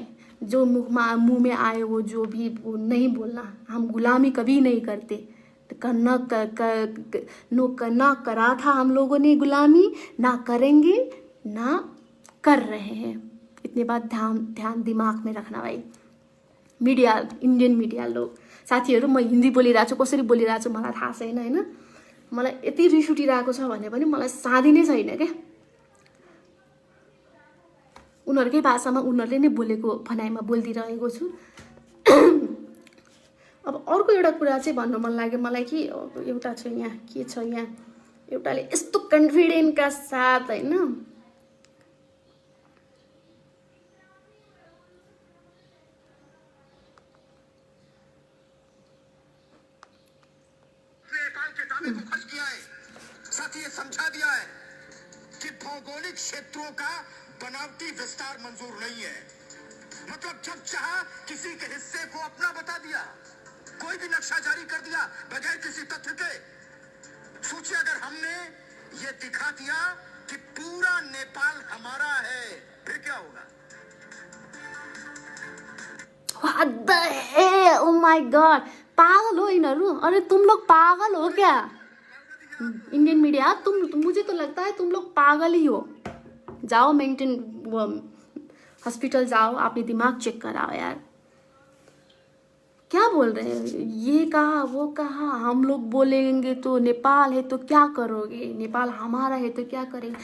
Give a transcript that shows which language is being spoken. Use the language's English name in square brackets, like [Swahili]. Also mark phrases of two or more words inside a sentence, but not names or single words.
[Hindi] जो मुंह में आए वो जो भी नहीं बोलना। हम गुलामी कभी नहीं करते, ना करा था हम लोगों ने गुलामी, ना करेंगे, ना कर रहे हैं। इतनी बात ध्यान दिमाग में रखना भाई। [Nepali] मिडिया, [English] Indian media [Nepali] लोग साथीहरू, म हिन्दी बोलिरहेको छु, कसरी बोलिरहेको छु मलाई थाहा छैन होइन, मलाई यति रिस उठिरहेको छ भने पनि मलाई साधी नै छैन क्या। उनीहरूकै भाषामा उनीहरूले नै बोलेको भनाइमा बोलिदिइरहेको छु। अब अर्को एउटा कुरा चाहिँ भन्नु मन लाग्यो मलाई कि एउटा छ यहाँ, के छ यहाँ, एउटाले यस्तो कन्फिडेन्टका साथ होइन [Hindi] नेपाल के दावे को फंस किया है, साथ ही ये समझा दिया है कि भौगोलिक क्षेत्रों का बनावटी विस्तार मंजूर नहीं है। मतलब जब चाहा किसी के हिस्से को अपना बता दिया, कोई भी नक्शा जारी कर दिया बगैर किसी तथ्य के। सोचिए अगर हमने ये दिखा दिया कि पूरा नेपाल हमारा है, फिर क्या होगा? [English] What the hell? Oh my God! [Nepali] पागल हो यिनीहरू? [Hindi] अरे तुम लोग पागल हो क्या? [English] Indian media, [Hindi] मुझे तो लगता है तुम लोग पागल ही हो। जाओ [English] mental hospital [Hindi] जाओ, अपनी दिमाग चेक कराओ यार। क्या बोल रहे हैं? ये कहा वो कहा, हम लोग बोलेंगे तो नेपाल है तो क्या करोगे, नेपाल हमारा है तो क्या करेंगे?